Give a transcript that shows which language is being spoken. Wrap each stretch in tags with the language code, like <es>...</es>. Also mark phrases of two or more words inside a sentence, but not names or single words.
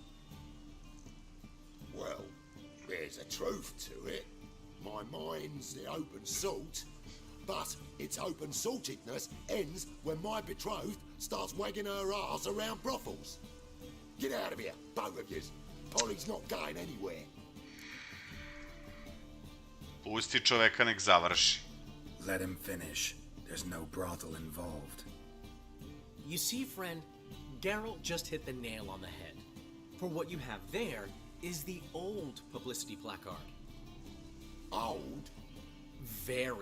<en>Well, there's a truth to it. My mind's the open salt, but its open saltedness ends when my betrothed starts wagging her arse around brothels. Get out of here, both of yous. Polly's not going anywhere.</en> <sr>Pusti čoveka nek završi.</sr> <en>Let him finish. There's no brothel involved. You see, friend, Geralt just hit the nail on the head. For what you have there is the old publicity placard. Old? Very.</en>